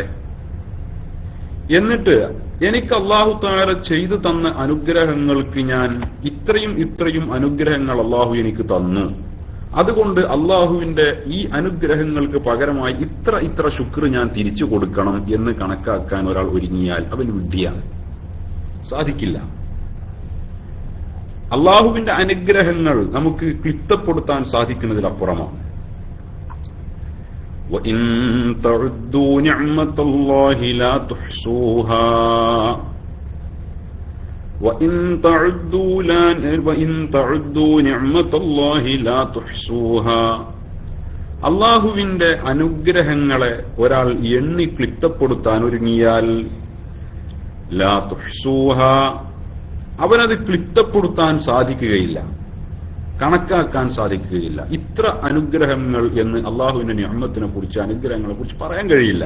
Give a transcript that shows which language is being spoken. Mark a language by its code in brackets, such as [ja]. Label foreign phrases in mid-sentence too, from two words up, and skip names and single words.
[ml] എന്നിട്ട് എനിക്ക് [ar] الله تعالى [ml] ചെയ്തു തന്ന അനുഗ്രഹങ്ങൾക്ക് ഞാൻ ഇത്രയും അനുഗ്രഹങ്ങൾ അല്ലാഹു എനിക്ക് തന്നു, അതുകൊണ്ട് അല്ലാഹുവിന്റെ ഈ അനുഗ്രഹങ്ങൾക്ക് പകരമായി ഇത്ര ശുക്ർ ഞാൻ തിരിച്ചു കൊടുക്കണം എന്ന് കണക്കാക്കാൻ ഒരാൾ ഒരുങ്ങിയാൽ അവൻ വിഡ്ഢിയാണ്. സാധിക്കില്ല. അല്ലാഹുവിന്റെ അനുഗ്രഹങ്ങൾ നമുക്ക് ക്ലിപ്തപ്പെടുത്താൻ സാധിക്കുന്നതിലപ്പുറമാണ്. [ar] وَإِن تَعُدُّوا نِعْمَةَ اللَّهِ لَا تُحْصُوهَا وَإِن تَعُدُّوا نِعْمَةَ اللَّهِ لَا تُحْصُوهَا. [ml] അല്ലാഹുവിന്റെ അനുഗ്രഹങ്ങളെ ഒരാൾ എണ്ണി ക്ലിപ്തപ്പെടുത്താൻ ഒരുങ്ങിയാൽ [ar] لا تحصوها, [ml] അവനത് ക്ലിപ്തപ്പെടുത്താൻ സാധിക്കുകയില്ല, കണക്കാക്കാൻ സാധിക്കുകയില്ല. ഇത്ര അനുഗ്രഹങ്ങൾ എന്ന് അള്ളാഹുവിന്റെ നിഅമത്തിനെ കുറിച്ച്, അനുഗ്രഹങ്ങളെ കുറിച്ച് പറയാൻ കഴിയില്ല.